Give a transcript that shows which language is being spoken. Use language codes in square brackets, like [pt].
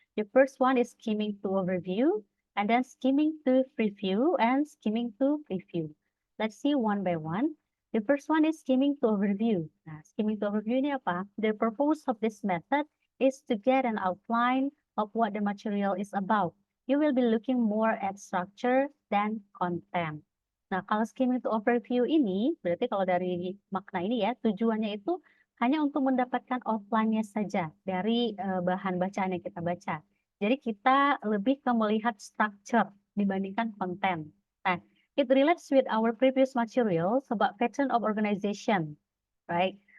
[en] The first one is skimming to overview, and then skimming to preview, and skimming to preview. Let's see one by one. The first one is skimming to overview. Nah, skimming to overview [id] ini apa? [en] The purpose of this method is to get an outline of what the material is about. You will be looking more at structure than content. [id] Nah, kalau skimming to overview ini, berarti kalau dari makna ini ya, tujuannya itu hanya untuk mendapatkan outline-nya saja dari bahan bacaan yang kita baca. Jadi kita lebih ke melihat structure dibandingkan konten. [en] Nah, it relates with our previous materials about pattern of organization, right?